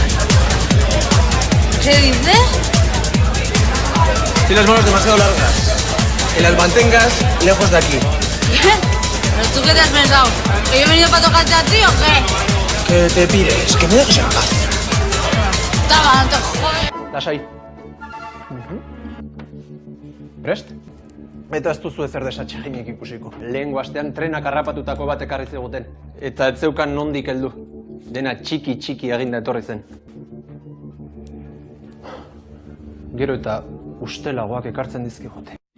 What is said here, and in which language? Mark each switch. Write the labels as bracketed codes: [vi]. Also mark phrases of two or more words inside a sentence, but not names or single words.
[es] ¿Qué dices? Tienes las manos demasiado largas. Que las mantengas lejos de aquí. ¿Pero tú qué te has pensado? ¿Que yo he venido para tocarte a ti o qué? Que te pires, que me dejes en paz. Toma, no te jodes. [eu] Lasai. Prest? Eta ez duzu ezer desatxeginik ikusiko. Lehengo astean trenak harrapatutako bat ekarri ziguten. Eta ez zeukan nondik heldu. Dena txiki eginda etorri zen. Gero eta ustelagoak ekartzen dizkigute.